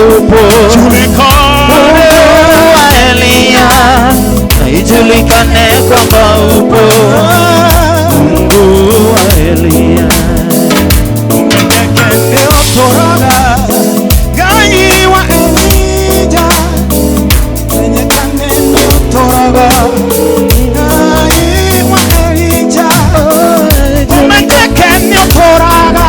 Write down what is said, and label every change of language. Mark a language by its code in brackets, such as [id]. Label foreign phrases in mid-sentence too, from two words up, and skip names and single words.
[sw] upo. Julikane wa Elia, ijulikane kwamba upo. Mungu wa Elia, [ki] umenyekene otoraga. Gai wa Elija, umenyekane otoraga. Gai wa Elija, umenyekene otoraga.